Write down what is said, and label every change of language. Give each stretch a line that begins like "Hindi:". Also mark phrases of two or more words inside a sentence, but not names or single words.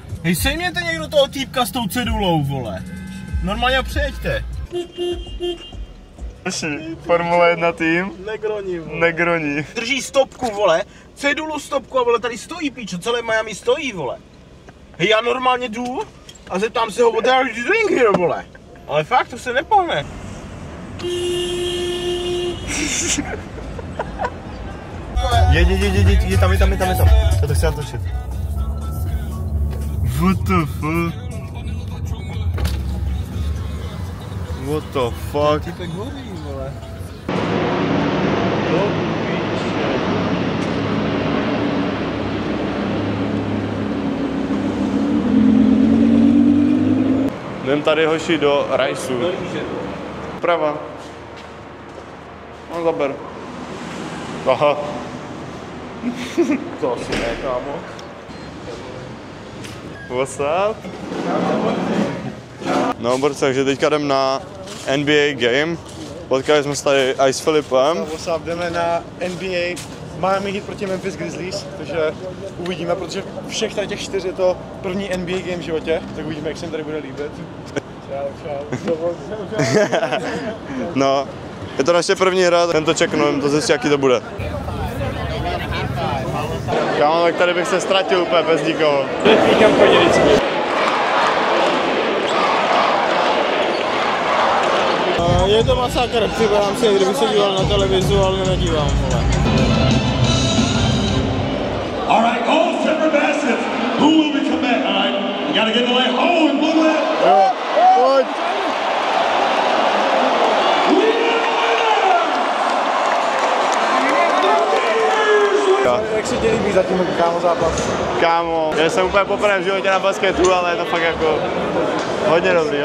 Czech: Hej, sejměte někdo toho týpka s tou cedulou, vole. Normálně ho přejeďte. Formule 1 tým. Negroni, vole. Negroni. Drží stopku, vole. Cedulu stopku a vole, tady stojí píčo, celé Miami stojí, vole. Hej, já normálně jdu a zeptám se ho,
English: what are you doing here,
Czech: vole. Ale fakt, to se nepohne. Je tam. Já to chci natočit.
English: What the fuck? What the fuck?
Czech: Typek hoří, vole. Jdem tady, hoši, do rajsu. Prava. No, zaber. Aha. To asi ne, kámo.
English: What's up?
Czech: No, borci, takže teďka jdem na NBA game. Potkali jsme se tady i s Filipem.
English: What's up,
Czech: jdeme na NBA Miami Heat proti Memphis Grizzlies, takže uvidíme, protože všech tady těch 4 je to první NBA game v životě, tak uvidíme, jak se jim tady bude líbit. Čau. No, je to naše první hra, jen to čeknu, jen to zjistí, jaký to bude. Kámo, tak tady bych se ztratil úplně bez nikoho. Je to masakr, připadám si, kdybych se díval na televizu, ale nedívám, vole.
English: All right, all separate baskets. Who will be coming back? All right, you gotta get the leg. Oh, and blue leg.
Czech: Pojď! Jak se ti líbí zatím, kámo, zápas? Kámo, já jsem úplně poprvé v životě na basketu, ale je to fakt jako hodně dobrý.